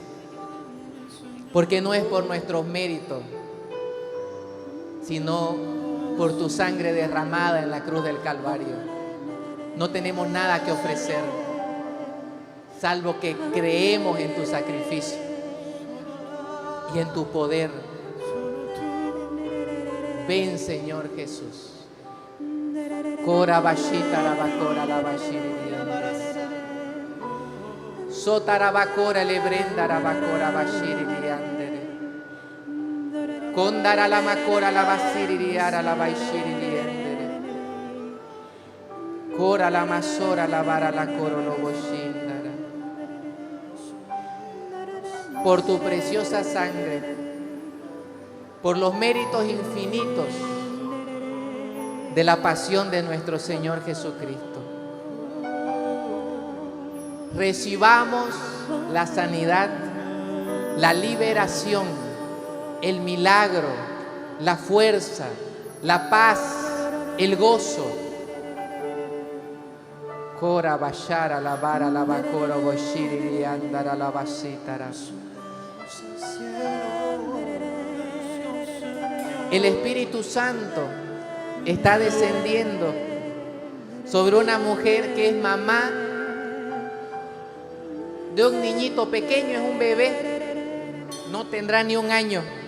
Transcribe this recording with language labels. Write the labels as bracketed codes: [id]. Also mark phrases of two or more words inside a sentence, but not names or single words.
[es] Porque no es por nuestros méritos, sino por tu sangre derramada en la cruz del Calvario. No tenemos nada que ofrecer, salvo que creemos en tu sacrificio y en tu poder. Ven, Señor Jesús. Cora bashita rabacora la bashiriya. Sotarabacora lebrenda rabacora bashiriya. Condara la macora la basiriya la bashiriya. Cora la masora la vara la coro lo boshindara. Por tu preciosa sangre, por los méritos infinitos de la pasión de nuestro Señor Jesucristo, recibamos la sanidad, la liberación, el milagro, la fuerza, la paz, el gozo. Cora bashara la vara la bacora boshiri andara la basitara. El Espíritu Santo está descendiendo sobre una mujer que es mamá de un niñito pequeño, es un bebé, no tendrá ni un año.